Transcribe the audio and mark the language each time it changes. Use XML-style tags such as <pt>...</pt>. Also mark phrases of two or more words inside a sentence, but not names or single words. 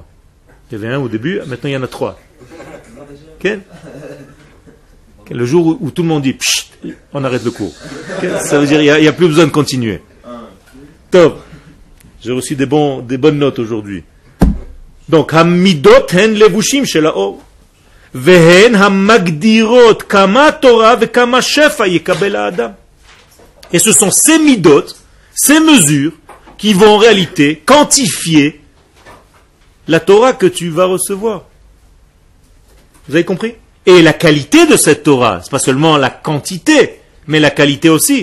<fr>Il y avait un au début, maintenant il y en a 3. Okay? Le jour où tout le monde dit pshit, on arrête le cours. Okay? Ça veut dire qu'il n'y a plus besoin de continuer. Top. J'ai reçu des bonnes notes aujourd'hui. Donc,</fr> <he>המידות הן לבושים של האור. והן המגדירות כמה תורה וכמה שפע יקבל האדם.</he> <fr>Et ce sont ces midot, ces mesures, qui vont en réalité quantifier la Torah que tu vas recevoir. Vous avez compris? Et la qualité de cette Torah, c'est pas seulement la quantité, mais la qualité aussi.</fr>